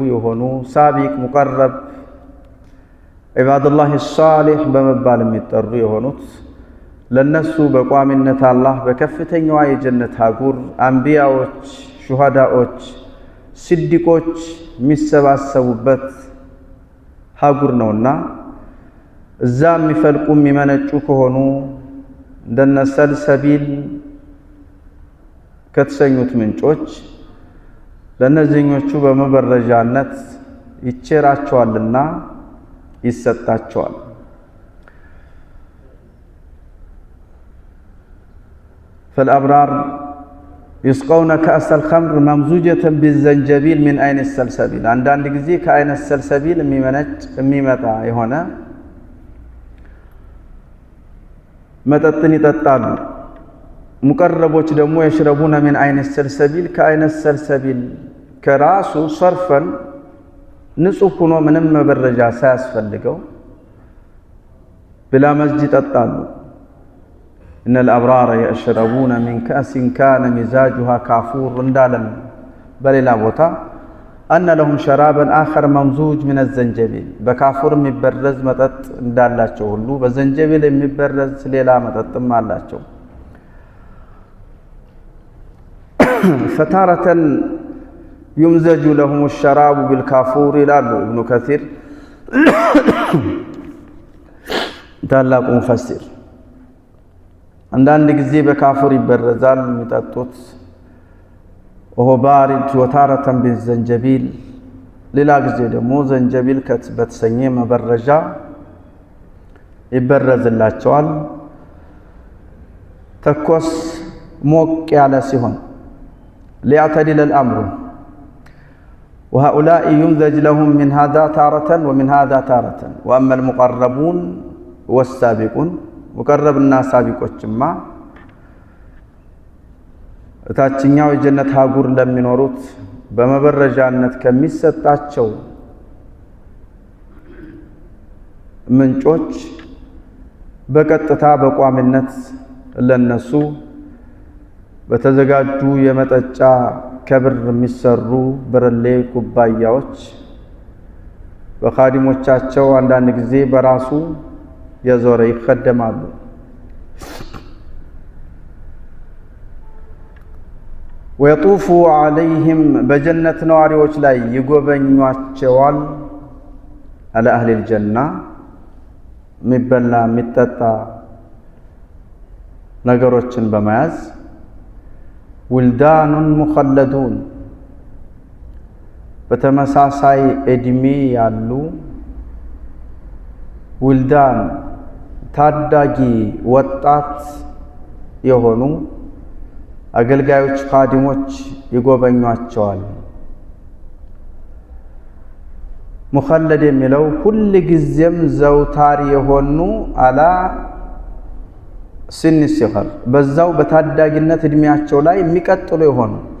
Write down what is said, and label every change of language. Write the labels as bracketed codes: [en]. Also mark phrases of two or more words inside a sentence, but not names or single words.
[am] የሆኑ ሳቢቅ ሙቀረብ ዒባዱላህ ሷሊህ በመባል የሚጠሩ የሆኑት ለነሱ በቋሚነት አላህ በከፍተኛዋ የጀነት አህጉር አንቢያዎች፣ ሹሃዳዎች፣ ሲዲቆች የሚሰባሰቡበት አህጉር ነውና እዛ የሚፈልቁ የሚመነጩ ከሆኑ እንደነ ሰልሰቢል ከተሰኙት ምንጮች ለነዚህኞቹ በመበረጃነት ይቸራቸዋልና ይሰጣቸዋል። [ar] فالأبرار يسقون كأس الخمر ممزوجة بالزنجبيل من عين السلسبيل [am] አንዳንድ ጊዜ ከአይነ ሰልሰቢል የሚመጣ የሆነ መጠጥን ይጠጣሉ። ሙቀረቦች ደግሞ [ar] يشربون من عين السلسبيل [am] ከአይነ ሰልሰቢል ከራሱ ሰርፈን ንጹህ ሆኖ ምንም መበረጃ ሳያስፈልገው [ar] بلا مزج [am] ይጠጣሉ። [ar] إن الأبرار يشربون من كأس كان مزاجها كافور [am] እንዳለም በሌላ ቦታ [ar] أن لهم شرابا آخر ممزوج من الزنجبيل [am] በካፉር የሚበረዝ መጠጥ እንዳላቸው ሁሉ በዘንጀቢል የሚበረዝ ሌላ መጠጥም አላቸው። [ar] فتارة يمزج لهم الشراب بالكافور [am] ይላሉ ኢብኑ ከሲር ታላቁ ሙፈሲር። አንዳንድ ጊዜ በካፉር ይበረዛል የሚጠጡት [ar] وهو بارد وتارة بالزنجبيل [am] ሌላ ጊዜ ደግሞ ዘንጀቢል በተሰኘ መበረጃ ይበረዝላቸዋል። ተኮስ ሞቅ ያለ ሲሆን [ar] ليعتدل الأمر وهؤلاء يمزج لهم من هذا تارة ومن هذا تارة وأما المقربون والسابقون [am] ሙቀረብና ሳቢቆችማ እታችኛው የጀነት አህጉር ለሚኖሩት በመበረጃነት ከሚሰጣቸው ምንጮች በቀጥታ በቋሚነት ለነሱ በተዘጋጁ የመጠጫ ከብር የሚሰሩ ብርሌ ኩባያዎች በኻዲሞቻቸው አንዳንድ ጊዜ በራሱ የዞረ ይخدማሉ። [ar] ويطوف عليهم [am] በጀነት ነዋሪዎች ላይ ይጎበኟቸዋል። [ar] على أهل الجنة [am] የሚበላ የሚጠጣ ነገሮችን በመያዝ [ar] ولدان مخلدون [am] በተመሳሳይ እድሜ ያሉ ولدان ታዳጊ ወጣት የሆኑ አገልጋዮች ኻዲሞች ይጎበኟቸዋል። ሙኸለድ የሚለው ሁሉ ጊዜም ዘውታሪ የሆኑ አላ ሲን ሲኸር በዛው በታዳጊነት እድሜያቸው ላይ የሚቀጥሉ የሆኑ